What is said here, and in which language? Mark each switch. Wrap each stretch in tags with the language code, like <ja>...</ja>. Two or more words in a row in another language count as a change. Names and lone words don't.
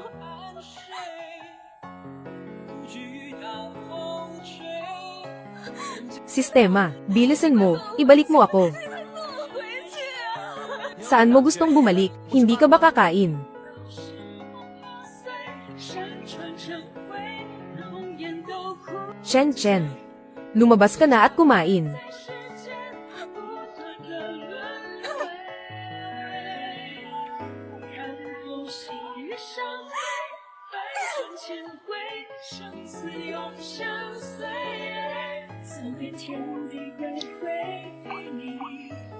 <tl>Sistema, bilisan mo, ibalik mo ako. Saan mo gustong bumalik? Hindi ka ba kakain? Chen Chen. Lumabas ka na at kumain.</tl> <zh>世间不断的轮回，看透喜悦伤害，百转千回，生死永相随。走遍天地归回你。</zh>